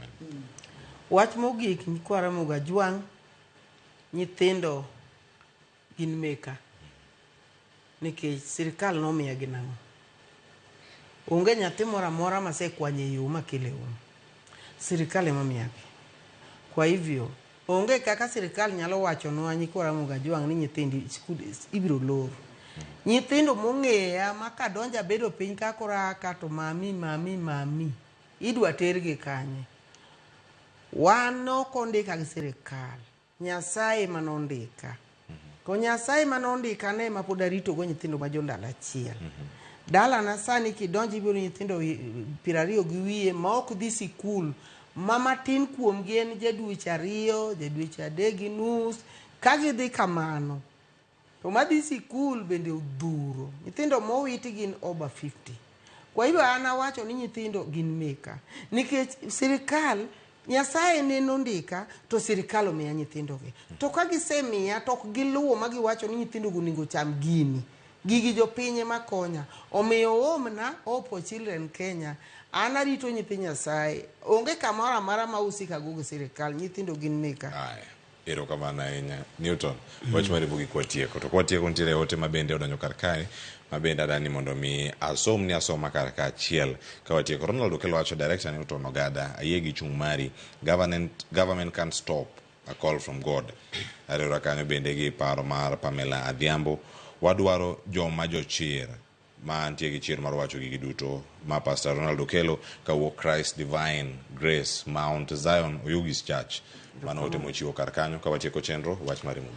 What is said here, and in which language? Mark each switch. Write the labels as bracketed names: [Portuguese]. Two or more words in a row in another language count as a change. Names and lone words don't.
[Luo (Kenya and Tanzania)] wach mogik nyikwara Moga Jwang' nyithindo gin meka nikech sirkal nomiyagi nang'o onge nyathi moro amora masekwanye yo makele sirkal ema miyagi [Swahili] kwa hivyo [Luo (Kenya and Tanzania)] onge kaka sirkal nyalo wachonwa nyikwara Moga Jwang' ni nyithindi ibiro lor nyithindo mong'eya makadonja bedo piny kakoraka to mami idwa tergi kanye wan ok ondika gi sirkal Nyasaye manondika ko Nyasaye manondika ne ma pod arito go nyithindo ma jondala achiel dala na sani kidonji ibiro nyithindo 20 gi wiye ma ok dhi sikul mama tin kuom gen jadweche 2 jadweche 3 gi nus ka gidhi kamano to madhi sikul bende odhuro nyithindo mowiti gin over 50 [Swahili] kwa hivyo [Luo (Kenya and Tanzania)] ana wacho ni nyithindo gin meka nikech sirkal Nyasaye neno ndika to sirkal omiya nyithindogi to ka gisemiya to ok giluwo ma giwacho ni nyithindo onego cham gini gigi jopinye makonya omiyo omna Opo Children Kenya an arito nyithi Nyasaye onge kamoro amora ma usikago gi sirkal nyithindo gin meka erokamano ahinya Newton wach mari mogik kwatieko to kwatieko nitiere ote mabende odonjo kar kae mabende adani mondo mi asoma kar ka achiel ka watieko. Ronald okelo wacho director Newton Ogada ayie gi chung' mari [English] government can't stop a call from God. [Luo (Kenya and Tanzania)] Ariera kanyo bende gi paro mar Pamela Adhiambo wadwaro joma jochir ma nitie gi chir mar wacho gigi duto ma Pastor Ronald okelo kawuok Christ Divine Grace Mount Zion Oyugis Church mano ote mochiwo kar kanyo ka watieko chenro wach mari mogik.